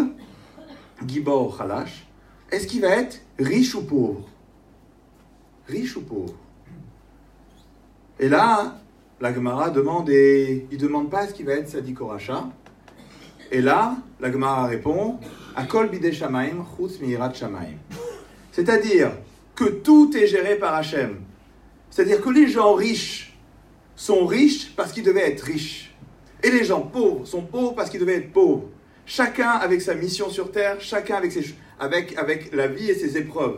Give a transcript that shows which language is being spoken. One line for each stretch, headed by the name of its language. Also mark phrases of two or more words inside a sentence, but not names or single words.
French: Gibor ou chalash? Est-ce qu'il va être riche ou pauvre? Riche ou pauvre? Et là, la Gemara demande, et il ne demande pas est-ce qu'il va être sadik ou racha. Et là, la Gemara répond,
Hebrew: הכל בידי שמים חוץ מיראת שמים.
French: C'est-à-dire que tout est géré par Hachem. C'est-à-dire que les gens riches sont riches parce qu'ils devaient être riches. Et les gens pauvres sont pauvres parce qu'ils devaient être pauvres. Chacun avec sa mission sur terre, chacun avec la vie et ses épreuves.